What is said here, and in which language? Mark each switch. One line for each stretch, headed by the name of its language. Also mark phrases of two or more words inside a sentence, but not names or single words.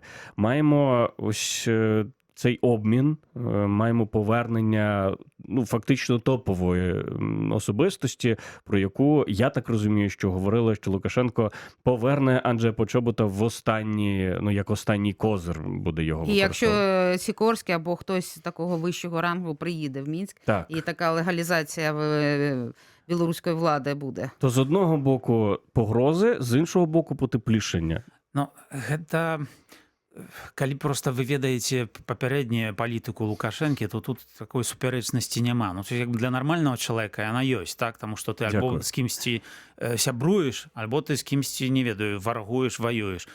Ukrainian: Маємо ось цей обмін, маємо повернення фактично топової особистості, про яку, я так розумію, що говорили, що Лукашенко поверне Анджея Почобута в як останній козир буде його використовувати. І якщо Сікорський або хтось такого вищого рангу приїде в Мінськ, так, і така легалізація білоруської влади буде. То з одного боку погрози, з іншого боку потеплішення.
Belarusian: Гэта... Калі проста вы ведаеце папярэднюю палітыку Лукашэнкі, то тут такой супярэчнасці няма. Як для нармальнага чалавека яна ёсць, так? Таму што ты альбо з кімсьці сябруеш, альбо ты з кімсьці, не ведаю, варагуеш, ваюеш.